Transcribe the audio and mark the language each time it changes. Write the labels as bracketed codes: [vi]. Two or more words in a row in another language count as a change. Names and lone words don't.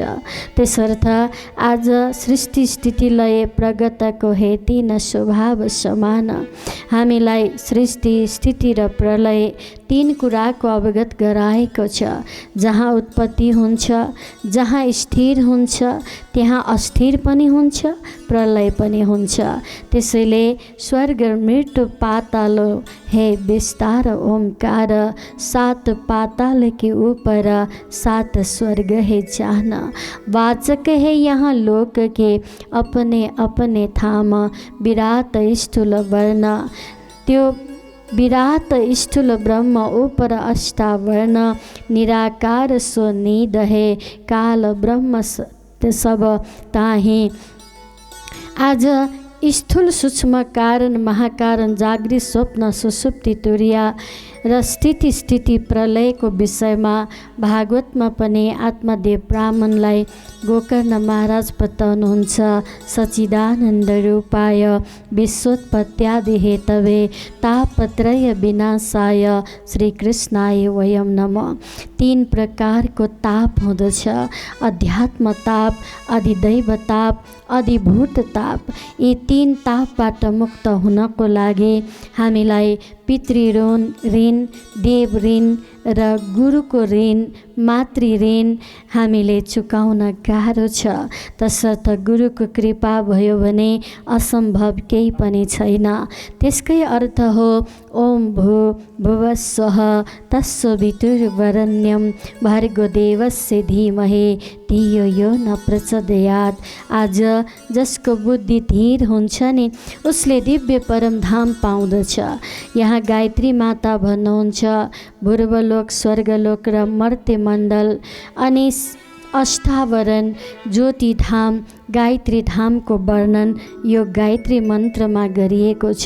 [ne] त्यसर्थ आज सृष्टि स्थिति लय प्रगतको हे तीन स्वभाव समान। हामीलाई सृष्टि स्थिति र प्रलय तीन कुराको अवगत गराएको छ। जहाँ उत्पत्ति हुन्छ, जहाँ स्थिर हुन्छ, त्यहाँ अस्थिर पनि हुन्छ, प्रलय पनि हुन्छ। [hi] त्यसैले स्वर्ग मृत्यु पाताल है विस्तार ओमकार, सात पाताल के ऊपर सात स्वर्ग है जान। वाचक है यहाँ लोक के अपने अपने थाम, विराट स्थूल वर्ण, त्यो विराट स्थूल ब्रह्म ऊपर अष्टावर्ण, निराकार सो निध है, काल ब्रह्म सब ताही। [ne] आज स्थूल सूक्ष्म कारण महाकारण जागृत स्वप्न सुसुप्ति तुरिया र स्थिति स्थिति प्रलयको विषयमा भागवतमा पनि आत्मदेव ब्राह्मणलाई गोकर्ण महाराज बताउनुहुन्छ। [sa] सच्चिदानन्द रूपाय विश्वोत्पत्त्यादि हेतवे तापत्रय विनाशाय श्री कृष्णाय वयम नमः। [ne] तीन प्रकारको ताप हुँदछ, अध्यात्म ताप, अधिदैव ताप, अधिभूत ताप। यी तीन तापबाट मुक्त हुनको लागि हामीलाई पितृ ऋण, देव ऋण र गुरुको ऋण, मातृ ऋण हामीले चुकाउन गाह्रो छ। तसर्थ गुरुको कृपा भयो भने असम्भव केही पनि छैन। त्यसकै अर्थ हो [sa] ओम भू भुवस्वः तत्सवितुर्वरेण्यं भर्गो देवस्य धीमहि धियो यो न प्रचोदयात्। [ne] आज जसको बुद्धि धीर हुन्छ नि उसले दिव्य परम धाम पाउँदछ। यहाँ गायत्री माता भन्नुहुन्छ भूर्वलोक, स्वर्गलोक र मर्त्य मण्डल अनि अष्टावरण ज्योति धाम गायत्री धामको वर्णन यो गायत्री मन्त्रमा गरिएको छ।